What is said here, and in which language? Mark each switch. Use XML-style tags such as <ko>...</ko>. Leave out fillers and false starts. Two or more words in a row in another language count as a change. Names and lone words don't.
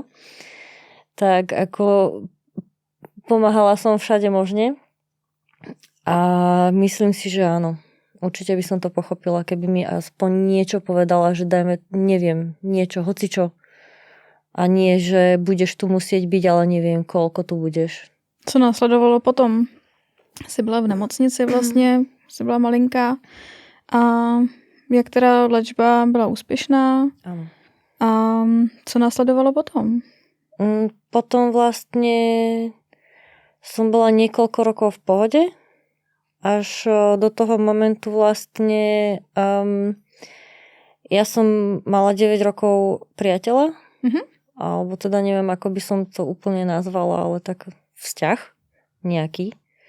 <sk>Tak ako pomáhala som všade možne. A myslím si, že áno. Určite by som to pochopila, keby mi aspoň niečo povedala, že dajme, neviem, niečo, hocičo. A nie, že budeš tu musieť byť, ale neviem, koľko tu budeš.</sk> <cs>Co následovalo potom? Jsi byla v nemocnici vlastně, jsi byla malinká. A jak teda léčba byla úspěšná?</cs> <sk>Áno.</sk> <cs>A co následovalo potom?</cs> <sk>Potom vlastne som bola niekoľko rokov v pohode. Až do toho momentu vlastne ja som mala 9 rokov priateľa. Alebo teda neviem, ako by som to úplne nazvala, ale tak vzťah nejaký.</sk>